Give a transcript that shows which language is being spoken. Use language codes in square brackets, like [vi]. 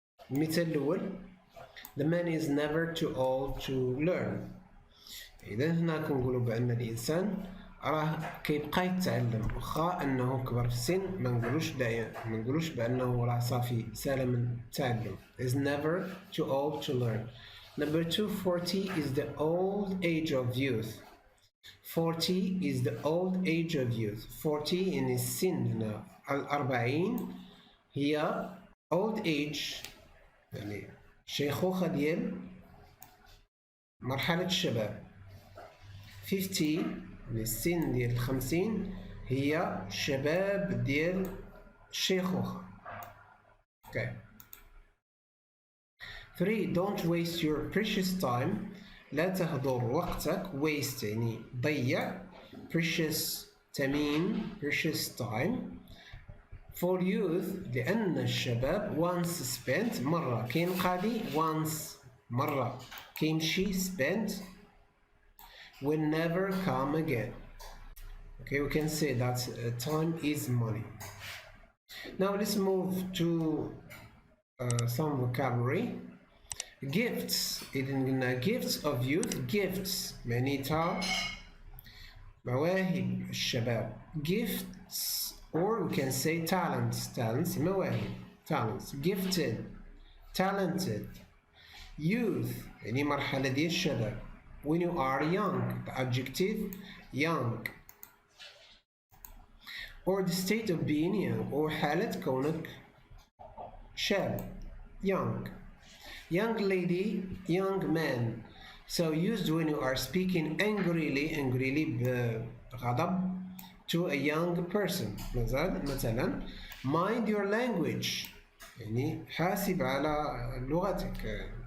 [ar] المثال الأول [en] The man is never too old to learn. [ar] إذا هنا كنقولوا بأن الإنسان راه كيبقى يتعلم واخا انه كبر في السن. ما نقولوش بانه راه صافي سال من التعلم. [en] is never too old to learn. Number 2, 40 is the old age of youth. 40 is the old age of youth. [ar] 40 يعني السن هنا 40 هي [en] old age [ar] يعني شيخوخة ديال مرحلة الشباب. 50 السن ديال 50 هي شباب ديال الشيخوخة. [en] Okay. 3 don't waste your precious time. [ar] لا تهدر وقتك. waste يعني ضيع. precious ثمين. [en] precious time. for youth [ar] لأن الشباب [en] once spent [ar] مرة كينقضي. [en] once [ar] مرة كيمشي [en] spent will never come again. Okay, we can say that time is money. Now let's move to some vocabulary. Gifts. [ar] إذن قلنا [en] gifts of youth. [ar] gifts معنيتها مواهب الشباب. [en] gifts or we can say talents. [ar] talents مواهب. [en] talents. gifted. talented. [ar] youth يعني مرحلة ديال الشباب. [en] when you are young, the adjective young, or the state of being young, or [ar] حالة كونك شاب [en] young. young lady, young man. So used when you are speaking angrily بغضب to a young person. [ar] مثلا [en] mind your language [ar] يعني حاسب على لغتك.